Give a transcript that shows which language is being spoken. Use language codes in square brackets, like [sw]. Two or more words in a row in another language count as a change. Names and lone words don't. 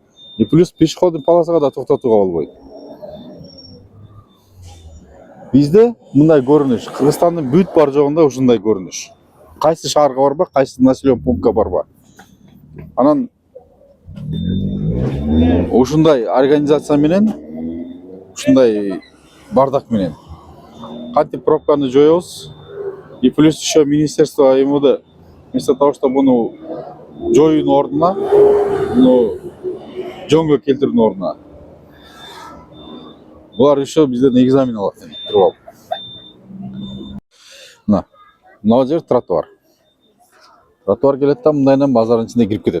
[ru] И плюс пешеходный полосага [ky] да токтотууга болбойт. Бизде мындай көрүнүш, Кыргызстандын бүт бар жогунда ушундай көрүнүш. Кайсы шаарга барба, кайсы [ru] населен пунктка [ky] барба. Анан ушундай организация менен, ушундай бардак менен кантип пробканы жоебуз. [ru] И плюс еще министерство МВД вместо того, чтобы [ky] буну жоюунун ордуна, буну жөнгө келтирүүнүн ордуна, булар еще бизден экзамен алат туруп алып. Мына жер тротуар. Тротуар келет да, мындайынан базардын ичине кирип кетет.